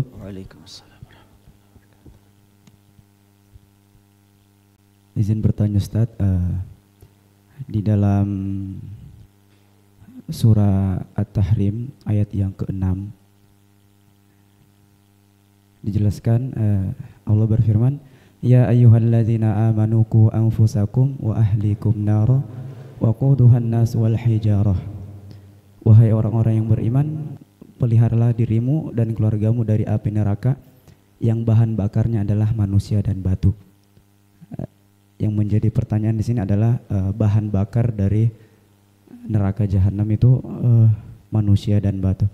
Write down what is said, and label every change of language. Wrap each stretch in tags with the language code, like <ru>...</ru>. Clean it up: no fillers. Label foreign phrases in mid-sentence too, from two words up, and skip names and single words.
<id>Waalaikumsalam. Izin bertanya Ustaz, di dalam surah At-Tahrim ayat yang ke-6 dijelaskan, Allah berfirman,</id> <ar>يا أيها الذين آمنوا قوا أنفسكم وأهليكم نارا وقودها الناس والحجارة.</ar> <id>Wahai orang-orang yang beriman, peliharalah dirimu dan keluargamu dari api neraka yang bahan bakarnya adalah manusia dan batu. Yang menjadi pertanyaan di sini adalah bahan bakar dari neraka jahanam itu manusia dan batu.</id>